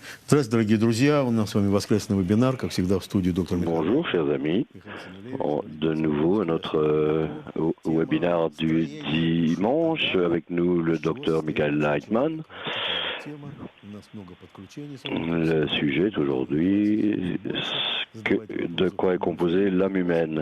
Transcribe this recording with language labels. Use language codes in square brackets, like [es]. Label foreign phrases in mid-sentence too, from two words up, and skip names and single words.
[ru] Здравствуйте, дорогие друзья. У нас с вами воскресный вебинар, как всегда, в студии доктор Михаил. [fr] Bonjour chers amis, de nouveau à notre webinaire du dimanche avec nous le docteur Michael Leitman. Le sujet aujourd'hui, de quoi est composée l'âme humaine.